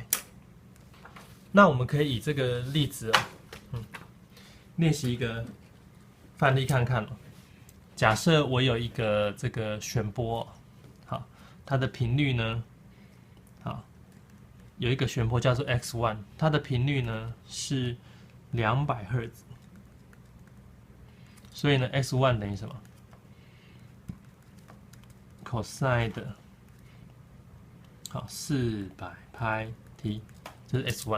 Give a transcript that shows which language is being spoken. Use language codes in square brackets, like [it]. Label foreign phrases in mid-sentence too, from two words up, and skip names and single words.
[zh] 那我們可以以這個例子練習一個範例看看。假設我有一個這個弦波，好，它的頻率呢，好，有一個弦波叫做 x1，它的頻率呢是200赫茲，所以呢 x1 等於什麼 ？cosine 的，好400πt， 這是 x1。